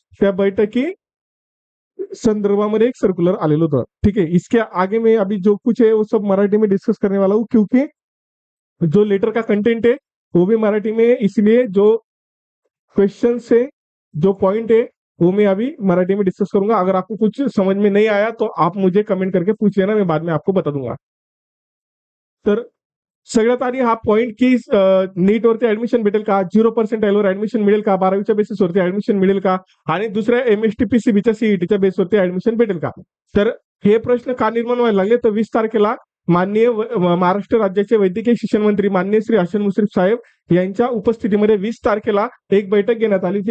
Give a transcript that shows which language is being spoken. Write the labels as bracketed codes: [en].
[mr] त्या बैठकी संदर्भामध्ये एक सर्कुलर आलेलं होतं। [hi] ठीक है, इसके आगे में अभी जो कुछ है वो सब मराठी में डिस्कस करने वाला हूँ, क्योंकि जो लेटर का कंटेंट है वो भी मराठी में है, इसलिए जो क्वेश्चन से जो पॉइंट है वो मैं अभी मराठी में डिस्कस करूंगा। अगर आपको कुछ समझ में नहीं आया तो आप मुझे कमेंट करके पूछ लेना, मैं बाद में आपको बता दूंगा। [mr] तर सगळ्यात आधी हा पॉइंट की नीट वरती ऍडमिशन भेटेल का, 0% वर ऍडमिशन मिळेल का, 12वीच्या बेसिसवरती ऍडमिशन मिळेल का, आणि दुसऱ्या एमएसटीपीसीबीच्या सीईटीच्या बेसवरती ऍडमिशन भेटेल का? तर हे प्रश्न का निर्माण व्हायला लागले, तर 20 तारखेला माननीय महाराष्ट्र राज्याचे वैद्यकीय शिक्षण मंत्री माननीय श्री हसन मुश्रीफ साहेब यांच्या उपस्थितीमध्ये 20 तारखेला एक बैठक घेण्यात आली.